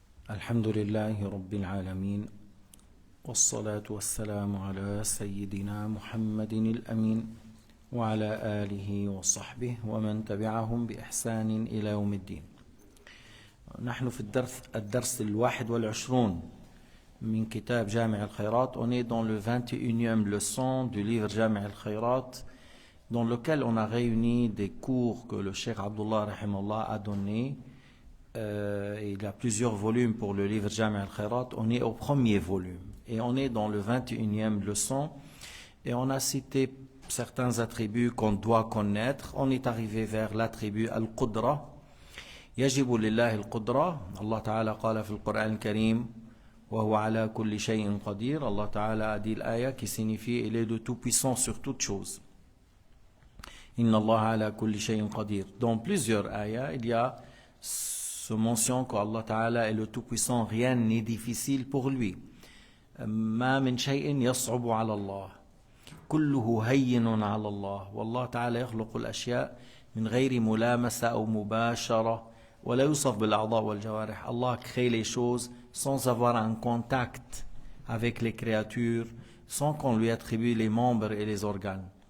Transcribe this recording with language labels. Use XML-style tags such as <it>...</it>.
<ar>الحمد لله رب العالمين والصلاة والسلام على سيدنا محمد الأمين وعلى آله وصحبه ومن تبعهم بإحسان إلى يوم الدين. نحن في الدرس 21 من كتاب جامع الخيرات.</ar> <fr>On est dans le 21e leçon du livre Jami' al-Khayrat, dans lequel on a réuni des cours que le Cheikh Abdullah rahimallah a donnés. Il y a plusieurs volumes pour le livre Jami' al-Khayrat. On est au premier volume et on est dans le 21e leçon et on a cité certains attributs qu'on doit connaître. On est arrivé vers l'attribut al-Qudra.</fr> <ar>يجب لله القدرة. Allah Ta'ala قال في القرآن الكريم وهو على كل شيء قدير.</ar> <fr>Allah Ta'ala a dit l'aya qui signifie il est de tout puissant sur toute chose.</fr> <ar>Inna Allah ala kulli shay'in qadir.</ar> <fr>Dans plusieurs ayats, il y a ce mention qu'Allah Ta'ala est le tout-puissant, rien n'est difficile pour lui.</fr> <ar>ما من شيء يصعب على الله كله هين على الله والله تعالى يخلق الأشياء من غير ملامسة أو مباشرة ولا يوصف بالأعضاء والجوارح.</ar> <fr>Allah crée les choses sans avoir un contact avec les créatures, sans qu'on lui attribue les membres et les organes.</fr>